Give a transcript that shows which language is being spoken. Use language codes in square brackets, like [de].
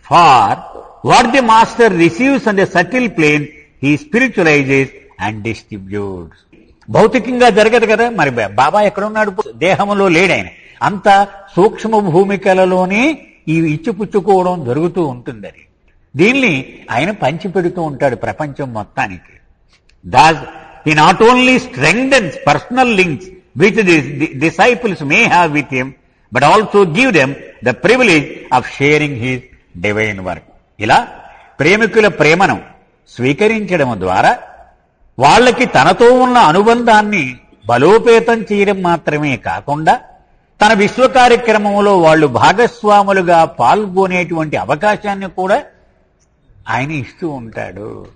[en] For what the master receives on the subtle plane he spiritualises and distributes. [te] భౌతికంగా జరగదు కదా, మరి బాబా ఎక్కడున్నాడు? దేహంలో లేడు ఆయన. అంత సూక్ష్మ భూమికలలోనే ఈ ఇచ్చిపుచ్చుకోవడం జరుగుతూ ఉంటుంది. అది దీన్ని ఆయన పంచిపెడుతూ ఉంటాడు ప్రపంచం మొత్తానికి. [en] Thus, he not only strengthens personal links which the disciples may have with him, but also give them the privilege of sharing his divine work. [te] ఇలా ప్రేమికుల ప్రేమను స్వీకరించడం ద్వారా వాళ్ళకి తనతో ఉన్న అనుబంధాన్ని బలోపేతం చేయడం మాత్రమే కాకుండా తన విశ్వ కార్యక్రమంలో వాళ్ళు భాగస్వాములుగా పాల్గొనేటువంటి అవకాశాన్ని కూడా ఆయన ఇస్తూ ఉంటాడు.